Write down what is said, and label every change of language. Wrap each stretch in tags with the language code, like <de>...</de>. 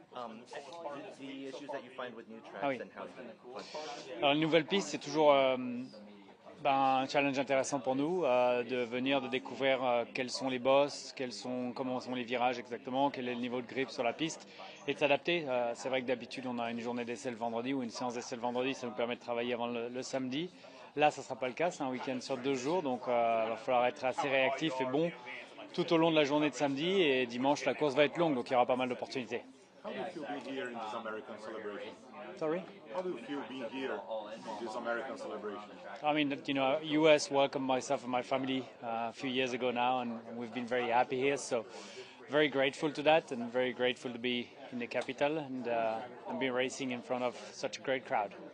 <en>The issues that you find with new tracks</en> <fr>Ah oui.</fr> <en>and how you plan.</en> <fr>Alors, une nouvelle piste, c'est toujours un challenge intéressant pour nous, de découvrir quels sont les bosses, comment sont les virages exactement, quel est le niveau de grip sur la piste, et de s'adapter. C'est vrai que d'habitude on a une journée d'essai le vendredi ou une séance d'essai le vendredi, ça nous permet de travailler avant le samedi. Là, ça ne sera pas le cas, c'est un week-end sur 2 jours, donc il va falloir être assez réactif et bon tout au long de la journée de samedi, et dimanche la course va être longue, donc il y aura pas mal d'opportunités.</fr> <en>How do you feel being here in this American celebration? Sorry? How do you feel being here in this American celebration? I mean, US welcomed myself and my family a few years ago now, and we've been very happy here. So, very grateful to that, and very grateful to be in the capital and be racing in front of such a great crowd.</en>